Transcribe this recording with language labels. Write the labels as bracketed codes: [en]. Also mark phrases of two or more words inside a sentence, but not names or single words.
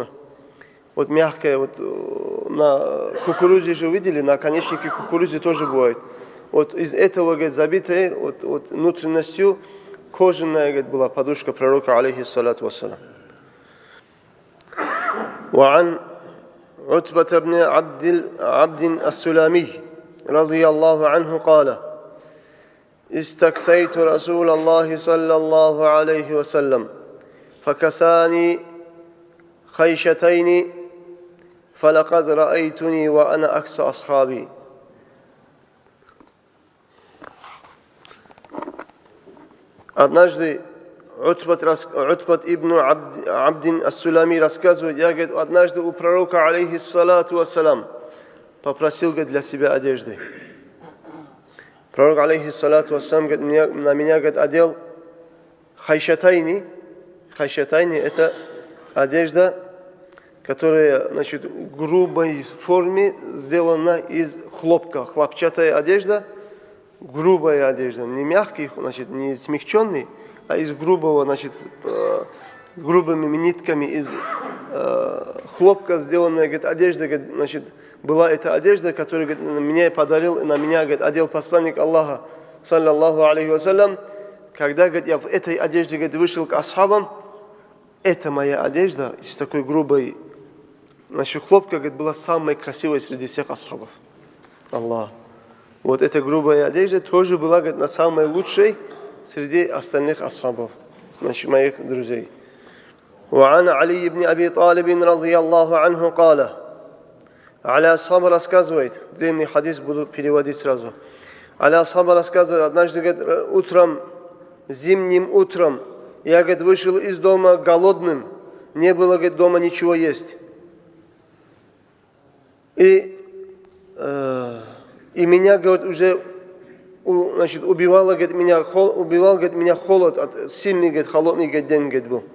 [ru] Вот мягкое, вот на кукурузе же видели, на наконечнике кукурузы тоже бывает. Вот из этого, говорит, забитая вот внутренностью кожаная, говорит, была подушка пророка, [ar] عليه الصلاة والسلام. وعن عتبة بن عبد السلامي رضي الله عنه قال استكسيت رسول الله صلى الله عليه وسلم فكساني خيشتين فلقد رأيتني وأنا أكسى أصحابي. [ru] Однажды Утбат ибн Абдин ас-Сулами рассказывает, я, говорит, однажды у пророка, [ar] عليه الصلاة والسلام, [ru] попросил, говорит, для себя одежды. Пророк, [ar] عليه الصلاة والسلام, [ru] говорит, на меня, говорит, одел хайшатайни. Хайшатайни – это одежда, которая, значит, в грубой форме сделана из хлопка. Хлопчатая одежда, грубая одежда, не мягкий, значит, не смягченный, а из грубого, значит, грубыми нитками из хлопка сделанная, говорит, одежда, говорит, значит, была эта одежда, которую, говорит, меня подарил, на меня, говорит, одел посланник Аллаха, [ar] صلى الله عليه وسلم. [ru] Когда, говорит, я в этой одежде, говорит, вышел к асхабам, эта моя одежда из такой грубой, значит, хлопка, говорит, была самой красивой среди всех асхабов. Аллах. Вот эта грубая одежда тоже была, говорит, на самой лучшей среди остальных асхабов, значит, моих друзей. [ar] وعن علي بن أبي طالب رضي الله عنه قال. [ru] Аля Асхаба рассказывает, длинный хадис буду переводить сразу. Аля Асхаба рассказывает, однажды, говорит, утром, зимним утром, я, говорит, вышел из дома голодным, не было, говорит, дома ничего есть. И меня, говорит, уже, значит, убивал, говорит, меня холод, сильный, говорит, холодный, говорит, день, говорит, был.